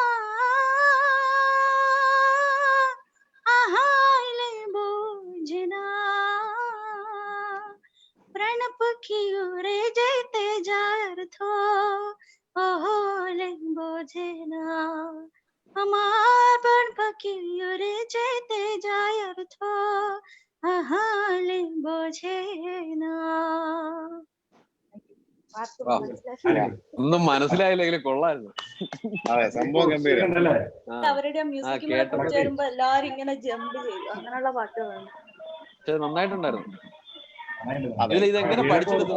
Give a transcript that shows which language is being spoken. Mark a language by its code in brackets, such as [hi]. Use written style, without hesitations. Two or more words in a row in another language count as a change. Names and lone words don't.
[bn] আহাইলে বোঝে না, প্রাণ পাখি উড়ে যেতে যায় অর্থ হলে বোঝে না, আমার প্রাণ পাখি উড়ে যেতে যায় অর্থ হলে বোঝে না. [ml] ഒന്നും മനസ്സിലായില്ലെങ്കിലും കൊള്ളായിരുന്നു. അവരുടെ മ്യൂസിക് ചേരുമ്പോ എല്ലാരും ഇങ്ങനെ ജമ്പ് ചെയ്യും, അങ്ങനെയുള്ള പാട്ടുകളാണ്. നന്നായിട്ടുണ്ടായിരുന്നു. ഇതെങ്ങനെ പഠിച്ചെടുത്തു?